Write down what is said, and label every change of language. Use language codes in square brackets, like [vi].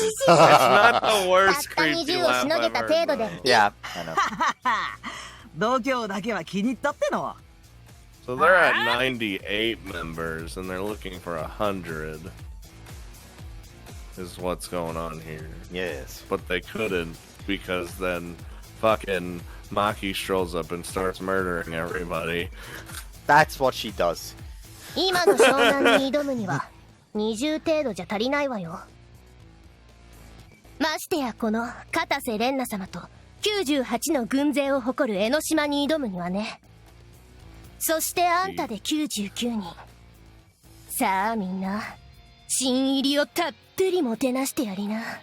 [en] It's not the worst creepy laugh I've ever done. Yeah, I know. [ja] 度胸だけは気に入ったっての。 [en] So they're at 98 members and they're looking for 100. is what's going on here. Yes. But they couldn't, because then fucking Maki strolls up and starts murdering everybody. That's what she does. [ja] 今の湘南に挑むには20程度じゃ足りないわよ。ましてやこの片瀬蓮奈様と98の軍勢を誇る江ノ島に挑むにはね。そしてあんたで99人。さあみんな、新入りをたっぷりもてなしてやりな。